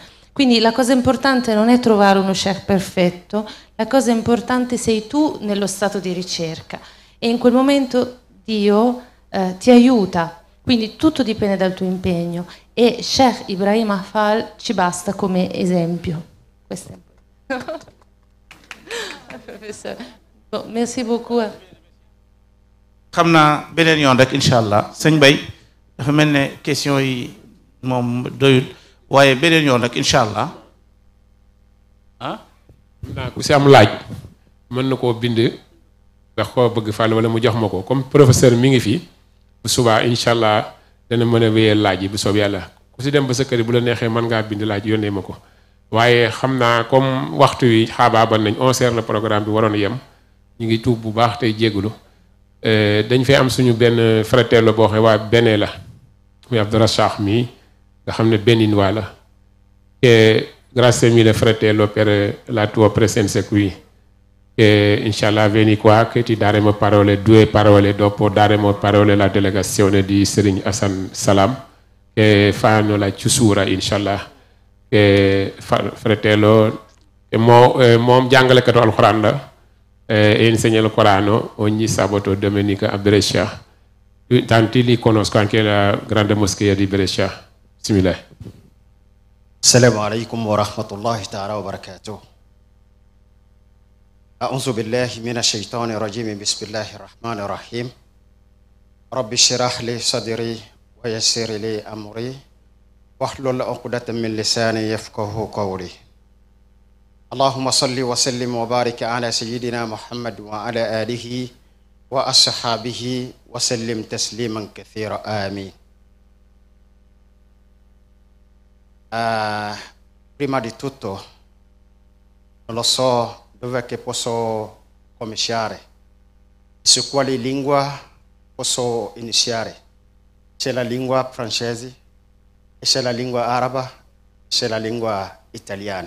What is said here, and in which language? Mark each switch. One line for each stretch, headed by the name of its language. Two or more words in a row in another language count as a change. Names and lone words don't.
Italian: Quindi la cosa importante non è trovare uno sheikh perfetto, la cosa importante sei tu nello stato di ricerca e in quel momento Dio ti aiuta, quindi tutto dipende dal tuo impegno e Sheikh Ibrahim Afal ci basta come esempio. Questo è professeur.
French: Bon, merci beaucoup.
Wolof: xam naa beneen yoon rek
Arabic: إن شاء الله
Wolof: sëñ Bay dafa mel ne question yi moom doyul waaye beneen yoon rek
Arabic: إن شاء الله
Wolof: ah. naa ku si am laaj mën na koo bind ndax koo bëgg fàll wala mu jox ma ko
French: comme professeur
Wolof: mi ngi fi bu subaa
Arabic: إن شاء الله
Wolof: dana mën a wéyee laaj yi bu soob yàlla ku si dem ba sa kër bu la neexee mën ngaa bind laaj yónnee ma ko waaye xam naa comme waxtu wi xaabaabal nañ 11h la programme bi waroon yem ñu ngi tuub bu baax tey jégalu dañ fay am suñu benn fratello boo xam waa Bénin la muy Abdourachach mi nga xam ne béninois la
Italian: e grazie mille fratello per la tua presenza qui e inshallah vieni qua che ti daremo due parole dopo daremo parole alla delegazione di Serigne Hassan Salam che fanno la chiusura inshallah e fratello
Wolof: moom jàngalekatu alxuraan la
Italian: e insegna il Corano ogni sabato e domenica a Brescia. Tanti li conoscono anche la grande moschea di Brescia. Bismillah.
Arabic: السلام عليكم ورحمة الله تعالى وبركاته. أعوذ بالله من الشيطان الرجيم بسم الله الرحمن الرحيم رب اشرح لي صدري ويسر لي أمري واحلل عقدة من لساني يفقهوا قولي اللهم صل وسلم وبارك على سيدنا محمد وعلى آله وأصحابه وسلم تسليما كثيرا آمين.
Italian: Prima di tutto non lo so dove che posso cominciare, su quale lingua posso iniziare. C'è la lingua francese, c'è la lingua araba, c'è la lingua italiana.